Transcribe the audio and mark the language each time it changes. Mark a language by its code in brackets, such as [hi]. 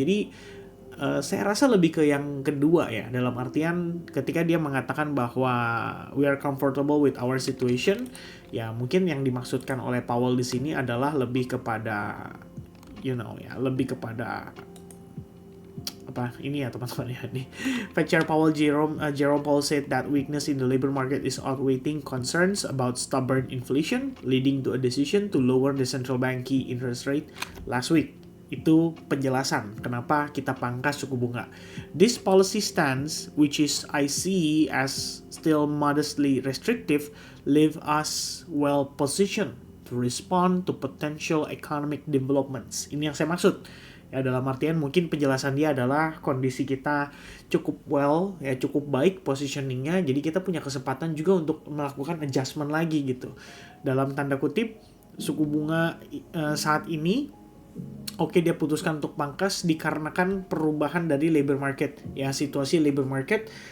[id] Jadi saya rasa lebih ke yang kedua ya, dalam artian ketika dia mengatakan bahwa [en] we are comfortable with our situation, [id] ya mungkin yang dimaksudkan oleh Powell di sini adalah lebih kepada lebih kepada ini ya teman-teman ya nih. [en] Fed Chair Powell Jerome Powell said that weakness in the labor market is outweighing concerns about stubborn inflation, leading to a decision to lower the central bank key interest rate last week. [id] Itu penjelasan kenapa kita pangkas suku bunga. [en] This policy stance, which is I see as still modestly restrictive, leave us well positioned to respond to potential economic developments. [id] Ini yang saya maksud. Ya, dalam artian mungkin penjelasan dia adalah kondisi kita cukup cukup baik positioningnya, jadi kita punya kesempatan juga untuk melakukan adjustment lagi gitu. Dalam tanda kutip, suku bunga saat ini dia putuskan untuk pangkas dikarenakan perubahan dari labor market ya, situasi labor market.